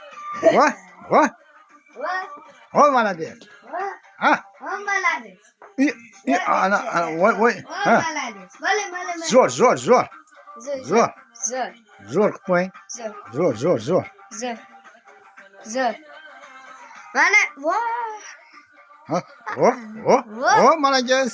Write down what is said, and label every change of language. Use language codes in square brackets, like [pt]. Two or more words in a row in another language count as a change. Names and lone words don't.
[ru] Во, во, Вот, о, молодец. вот, А, он молодец. [uz] ana, voy, [ru] Он [uz] ha. [ru] молодец. Мали. [uz] Zo'r, zo'r, zo'r. Zo'r. Zo'r qilib qo'ying. Zo'r. Zo'r. Zo'r. Mana, voy. [ru] Ha, o, молодец.